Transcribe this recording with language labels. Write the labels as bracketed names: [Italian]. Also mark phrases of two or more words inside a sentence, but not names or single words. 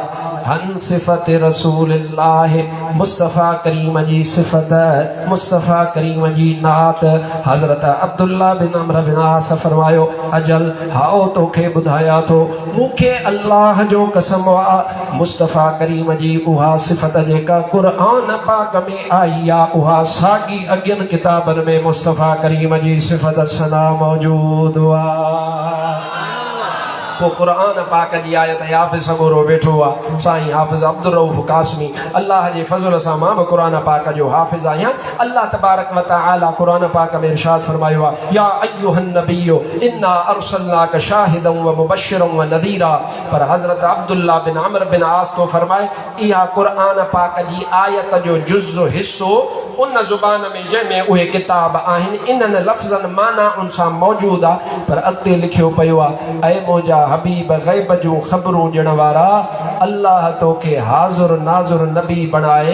[Sindhi] हन सिफ़त रसूलिल्लाह मुस्तफ़ा करीम जी सिफ़त मुस्तफ़ा करीम जी नात हज़रत अब्दुल्ला बिन अम्र बिन आस फरमायो अजल हाओ तोखे ॿुधायां थो मूंखे अल्लाह जो कसम आहे मुस्तफ़ा करीम जी उहा सिफ़त जेका क़ुरान पाक में आई आहे उहा साॻी अॻियनि किताबनि में मुस्तफ़ा करीम जी सिफ़त सना मौजूद आहे वो कुरान पाक जी आयत हाफ़िज़ सगोरो वेठो आहे साईं हाफ़िज़ अब्दुल रऊफ़ कासमी अल्लाह जे फज़ल सां मां बि कुरान पाक जो हाफ़िज़ आहियां [Arabic] الله تبارك وتعالى [Sindhi] कुरान पाक में इरशाद फरमायो आहे [Arabic] يا أيها النبي إنا أرسلناك شاهدا ومبشرا ونذيرا [Sindhi] पर हज़रत अब्दुल्ला बिन अम्र बिन आस तो फरमाए इहा कुरान पाक जी आयत जो जुज़ हिस्सो उन ज़ुबान में जंहिंमें उहे किताब आहिनि इन्हनि लफ़्ज़नि माना उन सां मौजूद आहे पर अॻिते लिखियो पियो आहे ऐं मुंहिंजा हबीब गैब जो खबरूं ॾियण वारा अल्लाह तोखे हाज़ुर नाज़ुर नबी बणाए